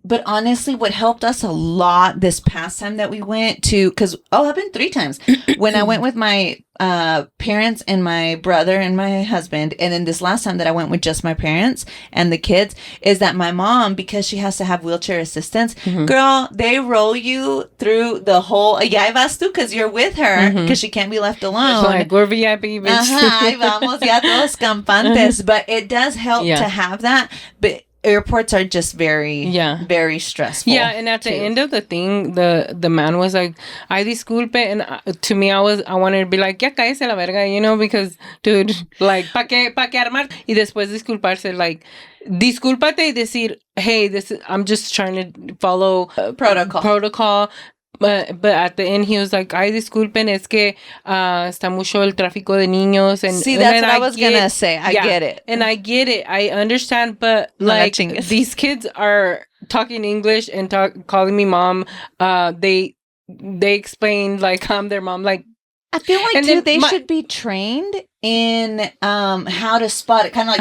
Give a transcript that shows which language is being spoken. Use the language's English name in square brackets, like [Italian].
[English] But honestly, what helped us a lot this past time that we went to, because I've been 3 times when I went with my parents and my brother and my husband, and then this last time that I went with just my parents and the kids, is that my mom, because she has to have wheelchair assistance, girl, they roll you through the whole, [Spanish] ya vas tú, [English] because you're with her, because she can't be left alone. Like, we're VIP, bitch. [Spanish] Ahí vamos, ya todos campantes. [English] But it does help to have that. But airports are just very, very stressful. Yeah, and at the end of the thing, the man was like, [Spanish] "Ay, disculpe," [English] and to me, I wanted to be like, [Spanish] "Ya cállese la verga," [English] you know, because, dude, like, [Spanish] pa qué armar? Y después disculparse, [English] like, [Spanish] discúlpate y decir, [English] "Hey, I'm just trying to follow protocol." But at the end, he was like, [Spanish] ay, disculpen, es que está mucho el tráfico de niños. [English] And see, that's what I was going to say. I get it. And I get it. I understand. But, like, these kids are talking English and calling me mom. They explained, like, I'm their mom. Like, I feel like, too, they should be trained in how to spot it, kind of like